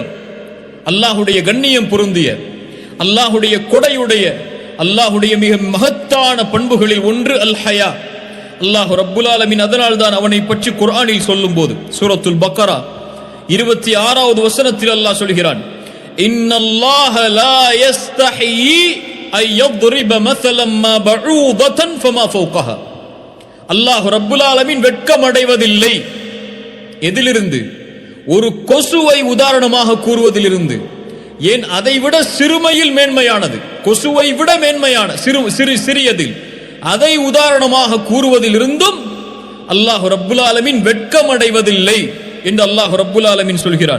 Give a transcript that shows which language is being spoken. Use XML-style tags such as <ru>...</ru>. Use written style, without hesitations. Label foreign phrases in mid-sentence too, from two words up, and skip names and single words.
<ta>அல்லாஹ்வுடைய கண்ணியம் பொருந்திய, அல்லாஹ்வுடைய கொடையுடைய, அல்லாஹ்வுடைய மிக மகத்தான பண்புகளில் ஒன்று</ta> <ar>الحياء.</ar> <ta>அல்லாஹ்</ta> <ar>رب العالمين</ar> <ta>அதனால் தான் அவனை பற்றி குர்ஆனில் சொல்லும்போது சூரத்துல் பக்கரா 26வது வசனத்தில் அல்லாஹ் சொல்கிறான்,</ta> <ar>إن الله لا يستحيي أن يضرب مثلا ما بعوضة فما فوقها.</ar> <ta>அல்லாஹ்</ta> <ar>رب العالمين</ar> <ta>வெட்கமடைவதில்லை. எதிலிருந்து? ஒரு கொசுவை உதாரணமாக கூறுவதிலிருந்து. ஏன்? அதைவிட சிறுமையில் மேன்மையானது, கொசுவை விட மேன்மையான சிறியதில் அதை உதாரணமாக கூறுவதிலிருந்தும் அல்லாஹ்</ta> <ar>رب العالمين</ar> <ta>வெட்கமடைவதில்லை என்று அல்லாஹ்</ta> <ar>رب العالمين</ar> <ta>சொல்கிறான்.</ta>